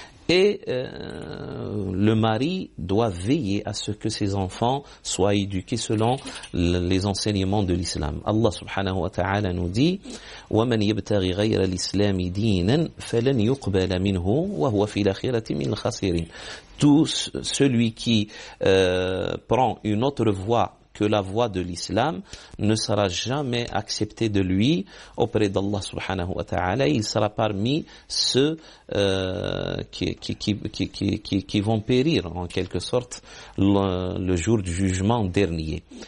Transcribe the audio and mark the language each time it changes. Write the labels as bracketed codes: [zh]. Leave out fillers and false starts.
[fr] Et le mari doit veiller à ce que ses enfants soient éduqués selon les enseignements de l'islam. Allah subhanahu wa ta'ala nous dit [ar] وَمَنْ يَبْتَغِ غَيْرَ الْإِسْلَامِ دِينًا فَلَنْ يُقْبَلَ مِنْهُ وَهُوَ فِي الْآخِرَةِ مِنَ الْخَاسِرِينَ. [fr] Tout celui qui prend une autre voie que la voie de l'islam ne sera jamais accepté de lui auprès d'Allah subhanahu wa ta'ala. Il sera parmi ceux qui vont périr en quelque sorte le jour du jugement dernier.